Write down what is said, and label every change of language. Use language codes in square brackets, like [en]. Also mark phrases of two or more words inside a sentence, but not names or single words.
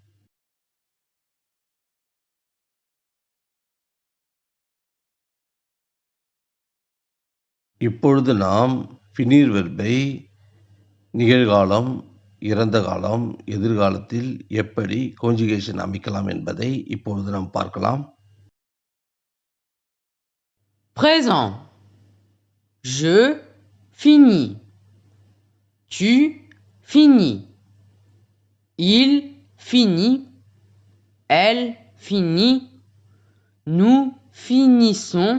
[ta] இப்பொழுது நாம் ஃபினீர் வெர்பை நிகழ்காலம், இறந்த காலம், எதிர்காலத்தில் எப்படி கான்ஜுகேஷன் அமைக்கலாம் என்பதை இப்பொழுது நாம் பார்க்கலாம். [fr] Présent. Je finis. Tu finis. Il finit. Elle finit. Nous finissons.